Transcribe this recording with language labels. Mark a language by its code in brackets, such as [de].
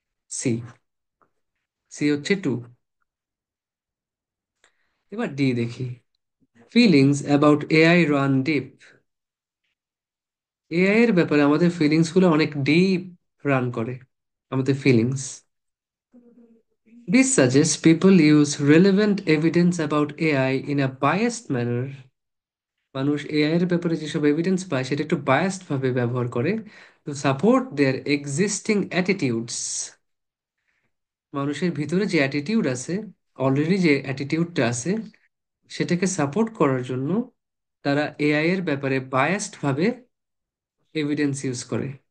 [bn] C, C হচ্ছে two. এবার D দেখি। [en] Feelings about AI run deep. [bn] AI এর ব্যাপারে আমাদের ফিলিংস গুলো অনেক ডিপ রান করে, আমাদের feelings. [en] This suggests people use relevant evidence about AI in a biased manner. [bn] মানুষ এআই এর ব্যাপারে যেসব এভিডেন্স পায় সেটা একটু বায়াসড ভাবে ব্যবহার করে, [en] To support their existing attitudes. [bn] মানুষের ভিতরে যে অ্যাটিটিউড আছে, অলরেডি যে অ্যাটিটিউডটা আছে, সেটাকে সাপোর্ট করার জন্য তারা এআই এর ব্যাপারে বায়াসড ভাবে এভিডেন্স ইউজ করে।